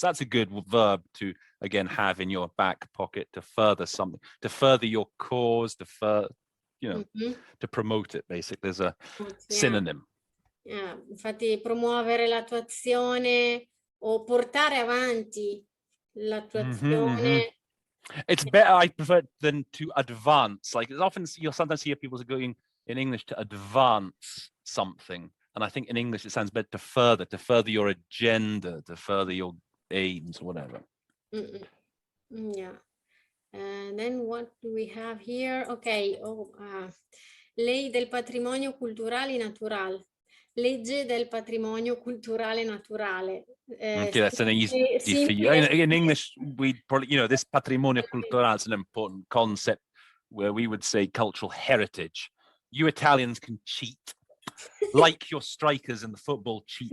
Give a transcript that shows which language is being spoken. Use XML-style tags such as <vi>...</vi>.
<en>That's a good verb to, again, have in your back pocket, to further something, to further your cause, to to promote it, basically. There's a synonym.</en> <it>Infatti, promuovere l'attuazione o portare avanti l'attuazione.</it> <en>It's better, I prefer, than to advance. Like, often you'll sometimes hear people going in English to advance something. And I think in English it sounds better to further your agenda, to further your aims, whatever. Yeah. And then what do we have here? Okay.</en> <it>Lei del patrimonio culturale naturale. Legge del patrimonio culturale naturale.</it> <en>Okay, that's an easy for you. In English, we probably, this patrimonio culturale is an important concept where we would say cultural heritage. You Italians can cheat, like your strikers in the football cheat</en>